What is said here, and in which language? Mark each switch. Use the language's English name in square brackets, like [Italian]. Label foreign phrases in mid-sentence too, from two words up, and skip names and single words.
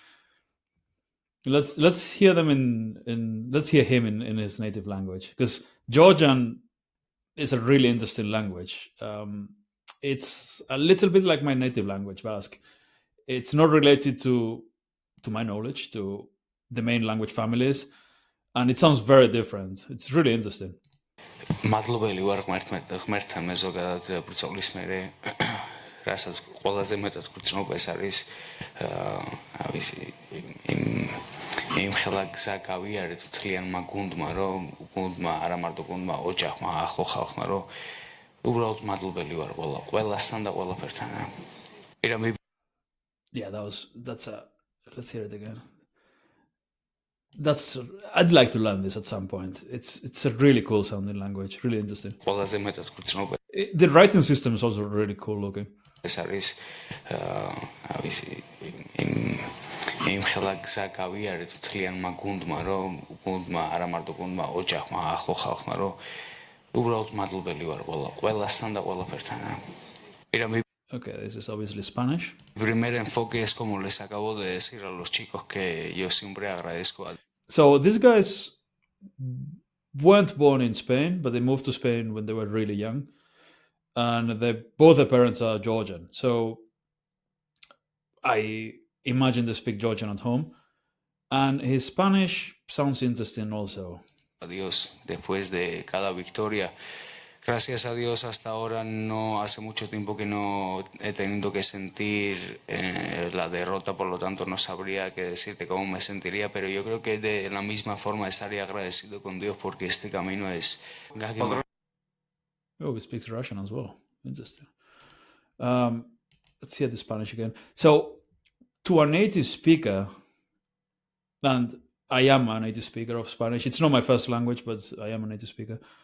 [English] Let's hear them let's hear him in his native language, because Georgian is a really interesting language. It's a little bit like my native language, Basque. It's not related to my knowledge to the main language families, and it sounds very different. It's really interesting. [Georgian] მადლობელი ვარ ღმერთთან მე ზოგადად ბრწოლის მერე რასაც ყველაზე მეტად გვწნობა ეს არის იმ ხელა გზა გავიარეთ მთლიანმა გუნდმა რომ გუნდმა არა მარტო გუნდმა ოჯახმა ახლო ხალხმა რომ უბრალოდ მადლობელი ვარ ყველასთან და ყველაფერთან. [English] Yeah, let's hear it again. I'd like to learn this at some point. It's a really cool sounding language, really interesting. The writing system is also really cool looking. [Georgian] ეს არის იმ ხელა გზა გავიარეთ მთლიანმა გუნდმა რომ გუნდმა არა მარტო გუნდმა ოჯახმა ახლო ხალხმა რომ უბრალოდ მადლობელი ვარ ყველასთან და ყველაფერთან. [English] Okay, this is obviously Spanish. [Spanish] Primer enfoque es como les acabo de decir a los chicos que yo siempre agradezco. [English] So these guys weren't born in Spain, but they moved to Spain when they were really young, and both their parents are Georgian. So I imagine they speak Georgian at home, and his Spanish sounds interesting also. [Spanish] Adiós, después de cada victoria. Gracias a Dios hasta ahora no hace mucho tiempo que no he tenido que sentir la derrota, por lo tanto no sabría qué decirte cómo me sentiría, pero yo creo que de la misma forma estaría agradecido con Dios porque este camino es... [English] Oh, he speaks Russian as well. Interesting. Let's hear the Spanish again. So, to a native speaker, and I am a native speaker of Spanish. It's not my first language, but I am a native speaker.